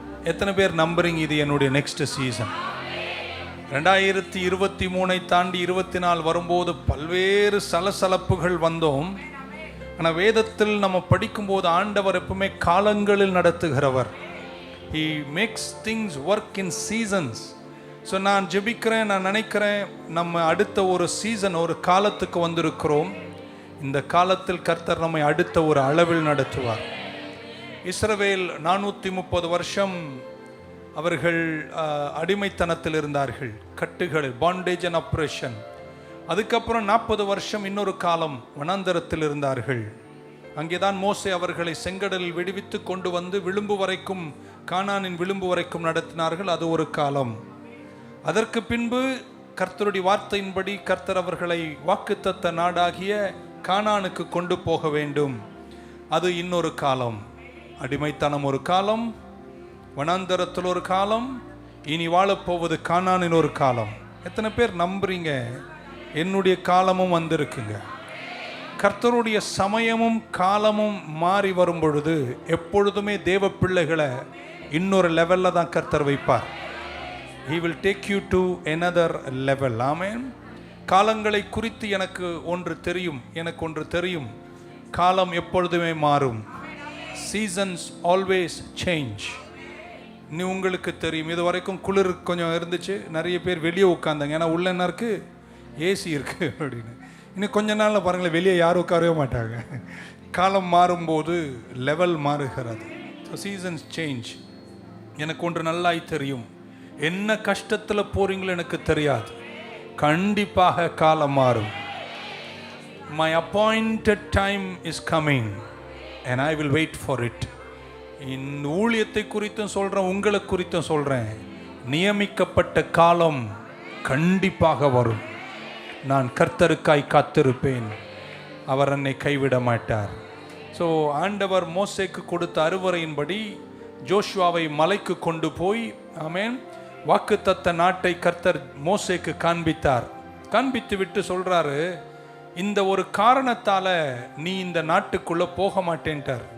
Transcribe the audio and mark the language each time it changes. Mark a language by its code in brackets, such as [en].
[ta] எத்தனை பேர் நம்புறீங்க இது என்னுடைய [en] Next season? [ta] 2023 தாண்டி 24 வரும்போது பல்வேறு சலசலப்புகள் வந்தோம். ஆனால் வேதத்தில் நம்ம படிக்கும்போது ஆண்டவர் எப்பவுமே காலங்களில் நடத்துகிறவர். [en] He makes things work in seasons. [ta] So நான் ஜெபிக்கிறேன், நான் நினைக்கிறேன் நம்ம அடுத்த ஒரு சீசன், ஒரு காலத்துக்கு வந்திருக்கிறோம். இந்த காலத்தில் கர்த்தர் நம்மை அடுத்த ஒரு அளவில் நடத்துவார். இஸ்ரவேல் 430 வருஷம் அவர்கள் அடிமைத்தனத்தில் இருந்தார்கள், கட்டுகளில், [en] Bondage and oppression. [ta] அதுக்கப்புறம் 40 வருஷம் இன்னொரு காலம் வனாந்தரத்தில் இருந்தார்கள். அங்கேதான் மோசே அவர்களை செங்கடலில் விடுவித்து கொண்டு வந்து விளிம்பு வரைக்கும், கானானின் விளிம்பு வரைக்கும் நடத்தினார்கள். அது ஒரு காலம். அதற்கு பின்பு கர்த்தருடைய வார்த்தையின்படி கர்த்தர் அவர்களை வாக்குத்தத்த நாடாகிய கானானுக்கு கொண்டு போக வேண்டும். அது இன்னொரு காலம். அடிமைத்தனம் ஒரு காலம், வனாந்தரத்தில் ஒரு காலம், இனி வாழப்போவது கானானின் ஒரு காலம். எத்தனை பேர் நம்புறீங்க என்னுடைய காலமும் வந்திருக்குங்க? கர்த்தருடைய சமயமும் காலமும் மாறி வரும் பொழுது எப்பொழுதுமே தேவ பிள்ளைகளை இன்னொரு லெவலில் தான் கர்த்தர் வைப்பார். [en] He will take you to another level. Amen. [ta] காலங்களை குறித்து எனக்கு ஒன்று தெரியும். காலம் எப்பொழுதுமே மாறும். [en] Seasons always change. [ta] நீ உங்களுக்கு தெரியும், இது வரைக்கும் குளிர் கொஞ்சம் இருந்துச்சு, நிறைய பேர் வெளியே உட்காந்தாங்க, ஏன்னா உள்ள என்ன இருக்கு, ஏசி இருக்கு அப்படின்னு. இன்னும் கொஞ்ச நாளில் பாருங்களேன், வெளியே யாரும் உட்காரவே மாட்டாங்க. காலம் மாறும்போது லெவல் மாறுகிறது. [en] So seasons change. [ta] எனக்கு ஒன்று நல்லாய் தெரியும், என்ன கஷ்டத்தில் போறீங்களோ எனக்கு தெரியாது, கண்டிப்பாக காலம் மாறும். [en] My appointed time is coming and I will wait for it. [ta] இந்த ஊழியத்தை குறித்தும் சொல்கிறேன், உங்களை குறித்தும் சொல்கிறேன், நியமிக்கப்பட்ட காலம் கண்டிப்பாக வரும். நான் கர்த்தருக்காய் காத்திருப்பேன், அவர் என்னை கைவிட மாட்டார். ஸோ ஆண்டவர் மோசேக்கு கொடுத்த அறுவரையின்படி ஜோஷுவாவை மலைக்கு கொண்டு போய், ஆமென், வாக்குத்தத்த நாட்டை கர்த்தர் மோசேக்கு காண்பித்து விட்டு சொல்கிறாரு, இந்த ஒரு காரணத்தால் நீ இந்த நாட்டுக்குள்ளே போக மாட்டேன்ட்டார்.